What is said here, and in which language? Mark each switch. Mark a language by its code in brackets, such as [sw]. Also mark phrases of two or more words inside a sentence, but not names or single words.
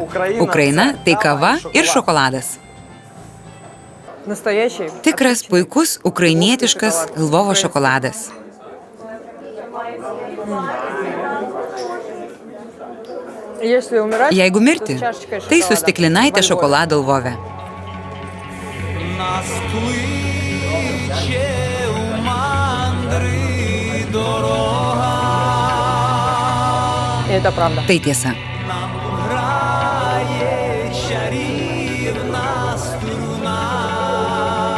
[lt] Ukraina tai kava ir šokoladas. Tikras, puikus, ukrainietiškas Lvovo šokoladas. Jeigu mirti, tai su stiklinaite šokolado Lvove. [uk] Нас кличе у мандри дорога. [ru] Это правда. [lt] Tai tiesa. [uk] Нам грає чарівна струна.